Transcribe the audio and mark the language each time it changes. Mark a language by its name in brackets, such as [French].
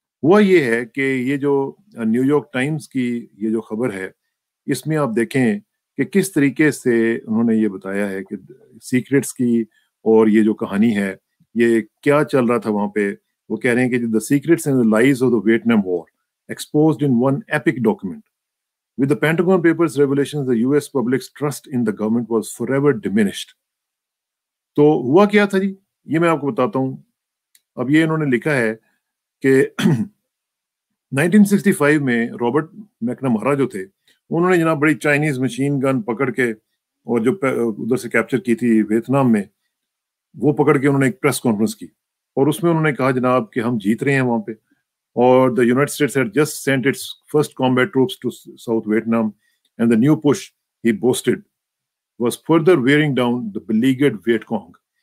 [Hindi] हुआ ये है कि ये जो न्यूयॉर्क टाइम्स की ये जो खबर है, इसमें आप देखें कि किस तरीके से उन्होंने ये बताया है कि सीक्रेट्स की और ये जो कहानी है, ये क्या चल रहा था वहाँ पे। वो कह रहे हैं कि [English] The secrets and the lies of the Vietnam war exposed in one epic document. With the Pentagon Papers revelations, the US public's trust in the government was forever diminished. [Hindi] तो हुआ क्या था जी? ये मैं आपको बताता हूँ। अब ये इन्होंने लिखा है कि 1965 में रॉबर्ट मैकनमारा जो थे, उन्होंने जनाब बड़ी चाइनीज़ मशीन गन पकड़ के और जो उधर से कैप्चर की थी वियतनाम में, वो पकड़ के उन्होंने एक प्रेस कॉन्फ्रेंस की और उसमें उन्होंने कहा जनाब कि हम जीत रहे हैं वहाँ पे और [English] the United States had just sent its first combat troops to South Vietnam, and the new push, he boasted, was further wearing down the beleaguered Viet Cong.